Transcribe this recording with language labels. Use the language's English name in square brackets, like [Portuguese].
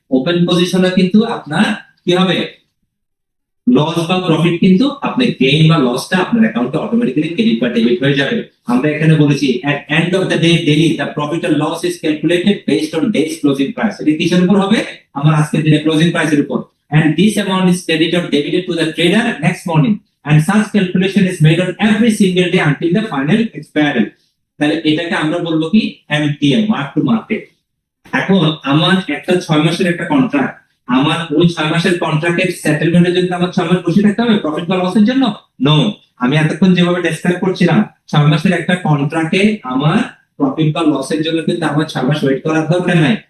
[Bangla] Open পজিশনে কিন্তু আপনার কি হবে? লস বা প্রফিট কিন্তু আপনি গেইন বা লসটা আপনার অ্যাকাউন্টে অটোমেটিক্যালি ক্রেডিট বা ডেবিট হয়ে যাবে। আমরা এখানে বলেছি [English] At end of the day daily the profit or loss is calculated based on day's closing price. [Bangla] এটা কিসের উপর হবে? আমার আজকের দিনে ক্লোজিং প্রাইসের উপর। [English] And this amount is credited or debited to the trader next morning, and such calculation is made on every single day until the final expiry. [Bangla] তাহলে এটাকে আমরা বলবো কি? MTM, mark to market. এখন আমার একটা 6 মাসের একটা কন্ট্রাক্ট, আমার ওই 6 মাসের কন্ট্রাক্টের সেটেলমেন্টের জন্য আমার 6 মাস বসে থাকতে হবে প্রফিট বা লসের জন্য? নো। আমি এতক্ষণ যেভাবে ডেসক্রাইব করছিলাম 6 মাসের একটা কন্ট্রাক্টে আমার প্রফিট বা লসের জন্য কিন্তু আমার 6 মাস ওয়েট করার দরকার নাই।